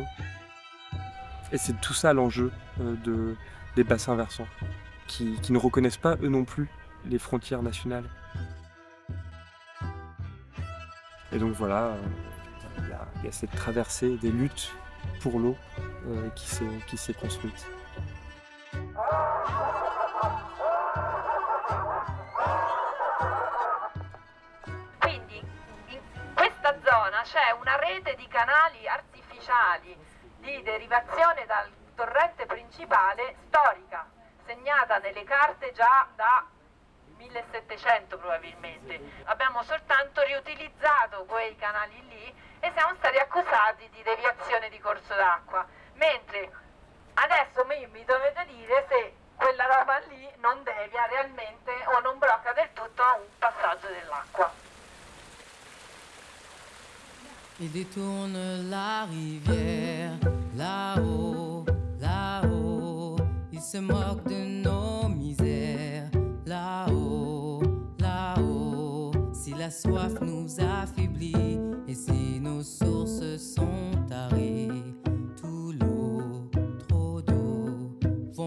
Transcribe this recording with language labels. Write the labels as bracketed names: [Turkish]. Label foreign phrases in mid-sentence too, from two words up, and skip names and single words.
[French] Et c'est tout ça l'enjeu des bassins versants, qui ne reconnaissent pas eux non plus les frontières nationales. Et donc voilà, il y a cette traversée des luttes pour l'eau qui s'est construite. [Italian] Quindi in questa zona c'è una rete di canali artificiali di derivazione dal torrente principale storica, segnata nelle carte già da 1700 probabilmente. Abbiamo soltanto riutilizzato quei canali lì e siamo stati accusati di deviazione di corso d'acqua, mentre adesso mi dovete dire se quella roba lì non devia realmente o non blocca del tutto un passaggio dell'acqua. [French] Il détourne la rivière, là-haut, là-haut, il se moque de nos misères, là-haut, là-haut, si la soif nous affaiblit et si nos sources sont tarées, tout l'eau, trop d'eau, vont